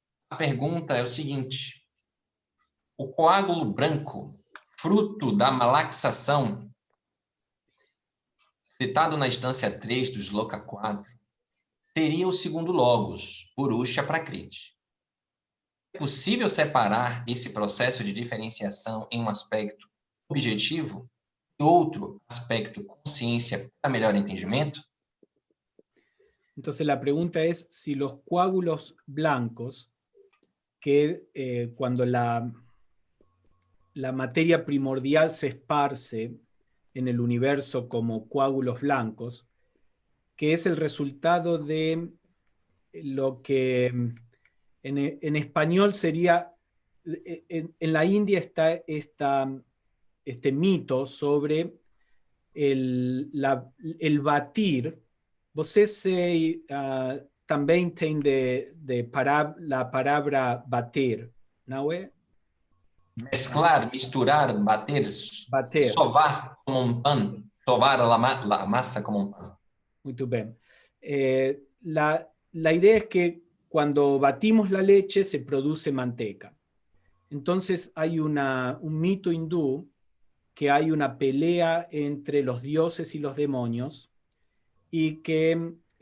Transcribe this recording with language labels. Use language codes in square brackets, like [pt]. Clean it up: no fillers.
[pt] A pergunta é o seguinte: o coágulo branco, fruto da malaxação, citado na instância 3 do Sloka 4, seria o segundo logos, Purusha Prakriti. É possível separar esse processo de diferenciação em um aspecto objetivo e outro aspecto consciência para melhor entendimiento? [es] Entonces la pregunta es si los coágulos blancos, que cuando la materia primordial se esparce en el universo como coágulos blancos, que es el resultado de lo que en español sería, en la India está este mito sobre el batir. [pt] Vocês também têm [es] la palabra [pt] bater, não é? Mesclar, misturar, bater, [es] sovar como un pan, sovar la masa como un pan. [pt] Muito bem. [es] La idea es que cuando batimos la leche se produce manteca. Entonces hay un mito hindú que hay una pelea entre los dioses y los demonios y que